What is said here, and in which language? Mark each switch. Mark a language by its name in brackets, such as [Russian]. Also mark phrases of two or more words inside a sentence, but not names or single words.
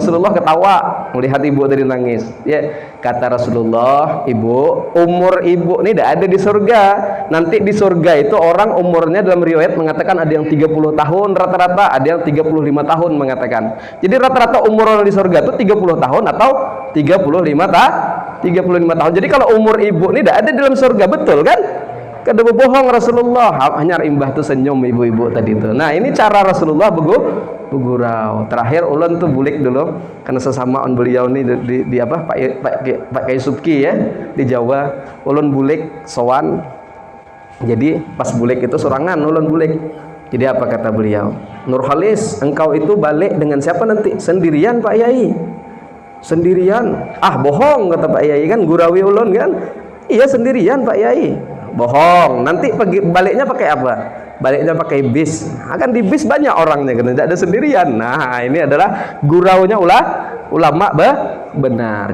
[Indonesian] Rasulullah ketawa melihat ibu tadi nangis ya. Kata Rasulullah, ibu, umur ibu ini tidak ada di surga. Nanti di surga itu orang umurnya dalam riwayat mengatakan ada yang 30 tahun rata-rata, ada yang 35 tahun mengatakan. Jadi rata-rata umur orang di surga itu 30 tahun atau 35 tahun. Jadi kalau umur ibu ini tidak ada di dalam surga, betul kan? [Banjar] Kada bohong Rasulullah, hanya imbah tuh senyum ibu-ibu tadi itu. Nah, ini cara Rasulullah begurau. Terakhir ulun tuh bulik dulu karena sesama on beliau nih di apa Pak Kiai Subki ya di Jawa. Ulun bulik sowan. Jadi pas bulik itu sorangan ulun bulik. [Indonesian] Jadi apa kata beliau? Nurhalis, engkau itu balik dengan siapa nanti? Sendirian Pak Yai. Sendirian. Ah, bohong kata Pak Yai kan, [Banjar] gurawi ulun kan. [Indonesian] Iya sendirian Pak Yai. Bohong. Nanti baliknya pakai apa? Baliknya pakai bis. Akan di bis banyak orangnya kan, tidak ada sendirian. Nah, ini adalah guraunya ulama benar.